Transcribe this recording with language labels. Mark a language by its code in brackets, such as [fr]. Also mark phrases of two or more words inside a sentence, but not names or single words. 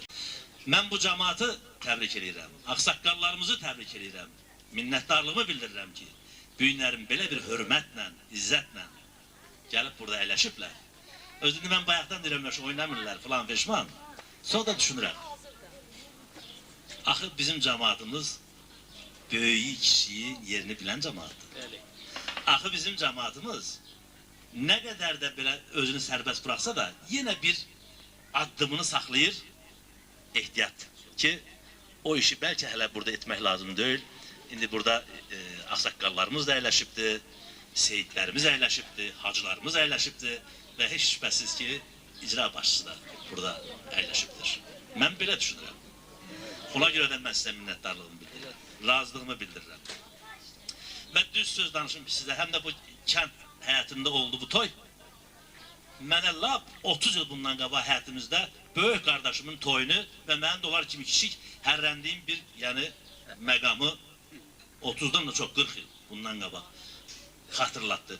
[az] Mən bu cemaatı təbrik edirəm, ağsaqqallarımızı təbrik edirəm, minnətdarlığımı bildirirəm ki, büyünlərin belə bir hörmətlə, izzətlə gəlib burada əyləşiblər. Özünü mən bayaqdan deyirəm, oynamırlar falan peşman. Sonra da düşünürəm. Axı bizim cemaatımız böyüyü kişiyi yerini bilən cemaatdır. [tr] Axı bizim cemaatımız ne kadar da böyle özünü serbest bıraksa da yine bir addımını saxlayır ehtiyat ki o işi belki hele burada etmek lazım değil. [az] İndi burada ağsaqqallarımız da əyləşibdir, seyitlərimiz əyləşibdir, hacılarımız əyləşibdir [tr] ve hiç şüphesiz ki [az] icra başçısı da burada əyləşibdir. Mən belə düşünürəm. Ona göre de mən sizə minnətdarlığımı bildirirəm, razılığımı bildirirəm. Və düz söz danışım sizə, həm də bu kənd həyatında oldu bu toy. Mənə lap 30 yıl bundan qabaq həyatımızda böyük qardaşımın toyunu və mənim dolar kimi kiçik hərrəndiyim bir məqamı 30'dan da çok 40 yıl bundan qabaq xatırlatdı.